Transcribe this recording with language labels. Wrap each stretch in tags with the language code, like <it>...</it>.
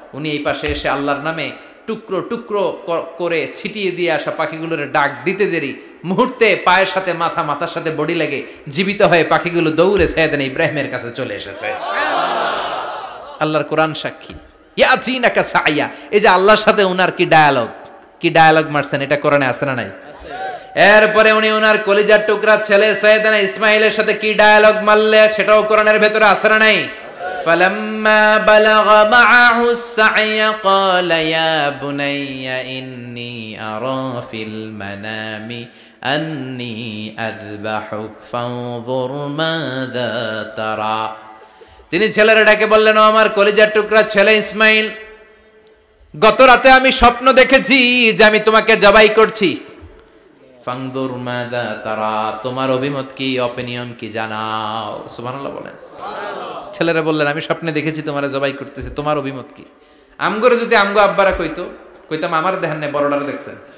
<bn>উনি এই পাশে এসে আল্লাহর নামে টুকরো টুকরো করে ছিটিয়ে দিয়ে আসা পাখিগুলোর ডাক দিতে দেরি মুহূর্তে পায়ের সাথে মাথা, মাথার সাথে বডি লেগে জীবিত হয়ে পাখিগুলো দৌড়ে সাইয়েদনা ইব্রাহিমের কাছে চলে এসেছে। আল্লাহর কোরআন সাক্ষী। ইয়াতিনাকা সায়া, এই যে আল্লাহর সাথে উনার কি ডায়ালগ মারছেন, এটা কোরআনে আছে না নাই? এরপরে উনি ওনার কলিজার টুকরা ছেলে সাইয়েদনা ইসমাইলের সাথে কি ডায়ালগ মারলে, সেটাও কোরআনের ভেতরে আছে না নাই?</bn> <ar>فلما بلغ معه السعي قال يا بني إني أرى في المنام أني أذبحك فانظر ماذا ترى।</ar> <bn>তিনি ছেলের ডাকে বললেন, ও আমার কলিজার টুকরা ছেলে ইসমাইল, গত রাতে আমি স্বপ্ন দেখেছি যে আমি তোমাকে জবাই করছি।</bn> <ar>ফানজুর মাযা তারা,</ar> <bn>তোমার অভিমত কি, অপিনিয়ন কি জানাও। সুবহানাল্লাহ বলেন। ছেলেরা বললেন, আমি স্বপ্নে দেখেছি তোমার জবাই করতেছি, তোমার অভিমত কি? আমগরে যদি আমগো আব্বারা কইতাম আমার দেখেন না, বড়ডারে দেখছেন।</bn>